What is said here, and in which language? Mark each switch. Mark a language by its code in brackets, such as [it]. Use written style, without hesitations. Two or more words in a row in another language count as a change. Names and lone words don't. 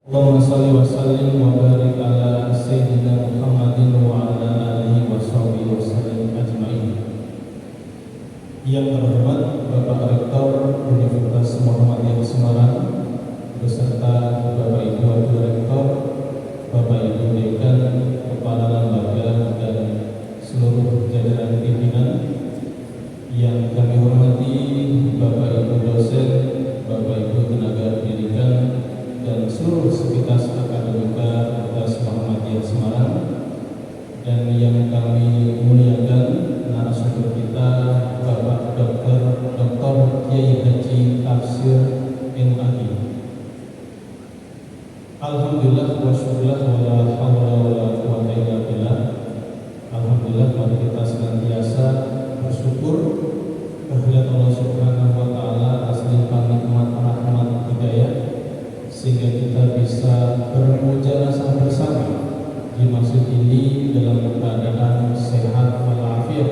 [ar] اللهم صل وسلم وبارك على سيدنا محمد وعلى آله وصحبه وسلم أجمعين. [id] Yang terhormat Bapak Rektor Universitas Muhammadiyah Semarang beserta Bapak Ibu Wakil Rektor, Bapak Ibu Dekan, Kepala Lembaga dan seluruh jajaran pimpinan. Yang kami hormati Bapak Ibu dosen, Bapak Ibu tenaga pendidikan dan seluruh sivitas akademika Universitas Muhammadiyah Semarang, dan yang kami muliakan narasumber kita Bapak Dr. Kiai Haji Tafsir MAG. [ar] الحمد لله والشكر لله ولا حول ولا قوة إلا بالله. [id] Alhamdulillah, mari kita senantiasa bersyukur kehadirat [ar] الله سبحانه وتعالى [id] atas limpahan nikmat rahmat hidayah sehingga kita bisa bermujalasah bersama di masjid ini dalam keadaan sehat walafiat.